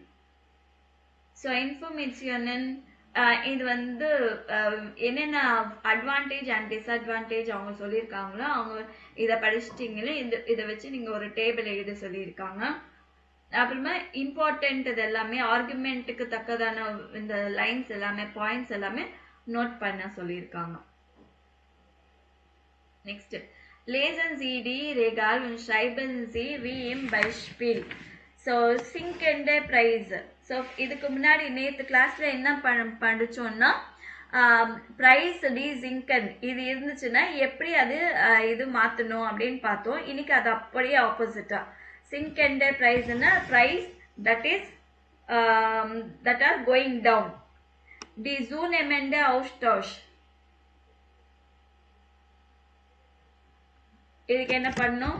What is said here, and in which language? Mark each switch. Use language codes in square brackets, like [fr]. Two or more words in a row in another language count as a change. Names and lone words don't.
[ta] ஸோ இன்ஃபர்மேஷன் இது வந்து என்னென்ன [en] advantage and disadvantage [ta] அவங்க சொல்லியிருக்காங்களோ அவங்க இதை படிச்சிட்டிங்களே இதை வச்சு நீங்கள் ஒரு டேபிள் எழுத சொல்லியிருக்காங்க. அப்புறமா இம்பார்ட்டன்ட் இது எல்லாமே ஆர்குமெண்ட்டுக்கு தக்கதான இந்த லைன்ஸ் எல்லாமே பாயிண்ட்ஸ் எல்லாமே நோட் பண்ண சொல்லியிருக்காங்க. [de] நெக்ஸ்ட் lesen Sie die Regal und schreiben Sie wie im Beispiel. So sinkende Preise. [ta] ஸோ இதுக்கு முன்னாடி நேற்று கிளாஸில் என்ன படித்தோம்னா [de] Preise die sinken [ta] இது இருந்துச்சுன்னா எப்படி அது இது மாற்றணும் அப்படின்னு பார்த்தோம். இன்னைக்கு அது அப்படியே ஆப்போசிட்டாக [de] sinkende Preiseனா [en] prices that are going down. [de] die zunehmende Austausch [ta] இதுக்கு என்ன பண்ணணும்?